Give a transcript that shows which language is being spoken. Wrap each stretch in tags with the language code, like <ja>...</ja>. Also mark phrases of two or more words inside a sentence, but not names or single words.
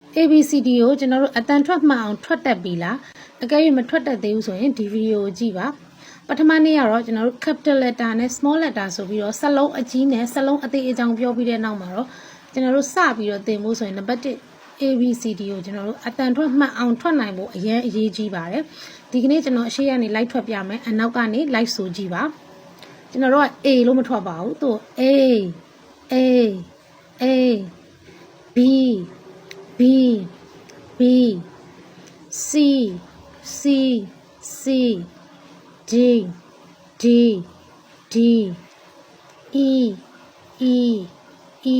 <my>ABCD ကိုကျွန်တော်တို့အတန်ထွက်မှန်အောင်ထွက်တတ်ပြီလားအကယ်၍မထွက်တတ်သေးဘူးဆိုရင်ဒီဗီဒီယိုကိုကြည့်ပါပထမနေ့ကတော့ကျွန်တော်တို့</my> <en>capital letter</en> <my>နဲ့</my> <en>small letter</en> <my>ဆိုပြီးတော့စလုံးအကြီးနဲ့စလုံးအသေးအကြောင်းပြောပြီးတဲ့နောက်မှာတော့ကျွန်တော်တို့စပြီးတော့သင်ဖို့ဆိုရင်နံပါတ်1 ABCD ကိုကျွန်တော်တို့အတန်ထွက်မှန်အောင်ထွက်နိုင်ဖို့အရင်အရေးကြီးပါတယ်ဒီကနေ့ကျွန်တော်အရှိကနေလိုက်ထွက်ပြမယ်အနောက်ကနေလိုက်ဆိုကြည့်ပါကျွန်တော်တို့က A လို့မထွက်ပါဘူးသူ A</my> <en>B B B C C C D D D E E E</en>